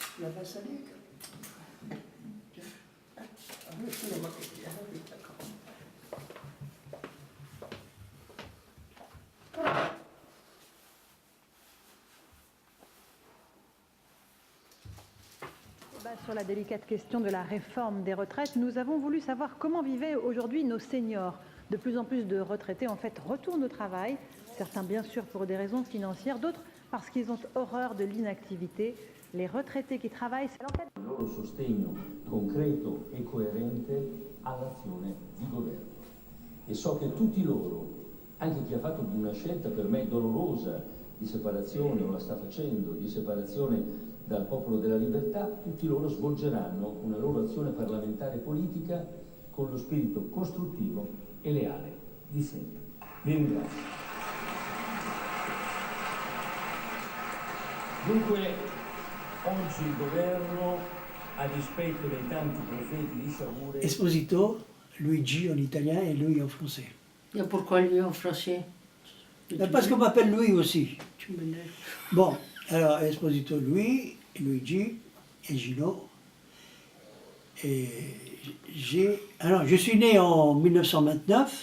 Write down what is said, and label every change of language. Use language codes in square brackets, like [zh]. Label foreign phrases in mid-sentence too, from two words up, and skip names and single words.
[it] Basilica. Nessuno che ti ha detto. [fr] Sur la délicate question de la réforme des retraites, nous avons voulu savoir comment vivaient aujourd'hui nos seniors. De plus en plus de retraités, en fait, retournent au travail. Certains, bien sûr, pour des raisons financières, d'autres parce qu'ils ont horreur de l'inactivité. Les retraités qui travaillent, c'est l'enquête. [it] Il loro sostegno concreto e coerente all'azione di governo. E so che tutti loro, anche chi ha fatto una scelta per me dolorosa di separazione o la sta facendo, di separazione dal Popolo della Libertà, tutti loro svolgeranno una loro azione parlamentare e politica con lo spirito costruttivo e leale di sempre. Vi ringrazio. Dunque, oggi il governo, a dispetto dei tanti profeti di sciagure... [fr] Esposito, Luigi en italien et Louis en français. Et pourquoi lui en français? Parce qu'on m'appelle Louis aussi. Tu me dis. Bon, alors Esposito Louis, Luigi et Gino. Et alors, je suis né en 1929.